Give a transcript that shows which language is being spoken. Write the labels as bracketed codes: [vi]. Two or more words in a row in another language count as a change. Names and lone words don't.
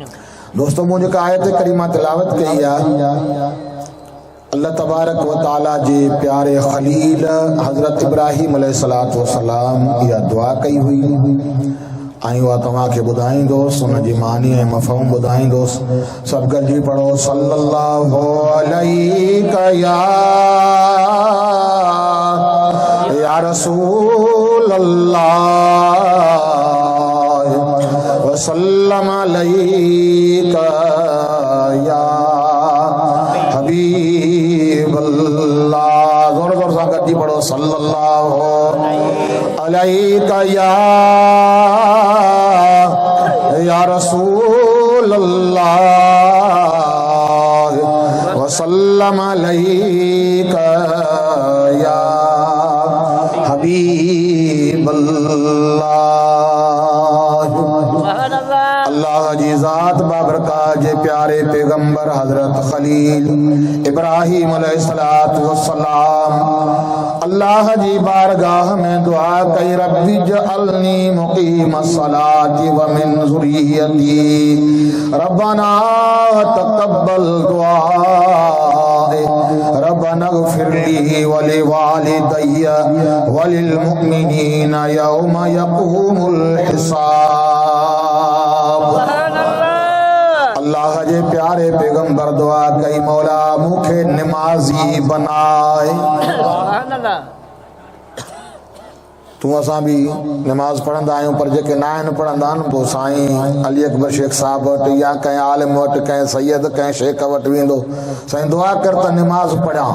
[sd] दोस्तों, मूं जेका आयत करीमा तिलावत कई आहे, अल्लाह [ar] تبارك وتعالى [sd] जे प्यारे खलील हज़रत इब्राहीम [ar] عليه الصلاة والسلام [sd] इहा दुआ कई हुई ऐं उहा तव्हांखे ॿुधाईंदुसि, उनजी मानी ऐं मफ़हूम ॿुधाईंदुसि। सभु गॾिजी पढ़ो [ar] صلى الله عليك يا رسول الله وسلم عليك يا حبيب الله. [sd] जोर जोर सां गॾिजी पढ़ो [ar] صلى الله عليك يا رسول الله وسلم عليك يا حبيب الله. [sd] अल्लाह अल्लाह जी ज़ात बाबरकात जे प्यारे पैगंबर हजरत खलील इब्राहिम [ar] عليه الصلاة والسلام [sd] अल्लाह जी बारगाह में दुआ कई [ar] رب اجعلني مقيم الصلاة ومن ذريتي ربنا تقبل دعاء ربنا اغفر لي ولوالدي وللمؤمنين يوم يقوم الحساب. [sd] अल्लाह जे प्यारे पैगंबर दुआ कई मौला मुखे नमाजी बनाए। तू असां भी नमाज पढ़ंदा आहियूं पर जेके ना आहिनि पढ़ंदा आहिनि पोइ साईं अली अकबर शेख साहब वटि या कंहिं आलिम वटि कंहिं सैयद कंहिं शेख वटि वेंदो, साईं दुआ कर त नमाज पढ़ां।